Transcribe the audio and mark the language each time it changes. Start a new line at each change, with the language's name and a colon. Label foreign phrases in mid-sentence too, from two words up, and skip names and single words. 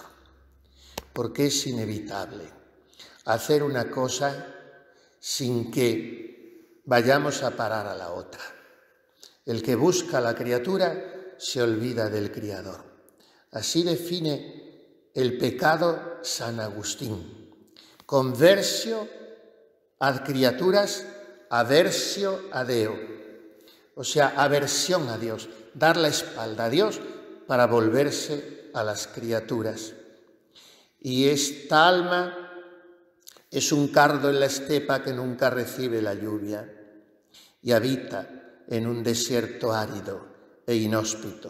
Spanish: Porque es inevitable hacer una cosa sin que vayamos a parar a la otra. El que busca a la criatura se olvida del Criador. Así define el pecado San Agustín:
Latin: conversio ad criaturas, aversio a Deo.
Spanish: O sea, aversión a Dios, dar la espalda a Dios para volverse a las criaturas. Y esta alma es un cardo en la estepa que nunca recibe la lluvia y habita en un desierto árido e inhóspito.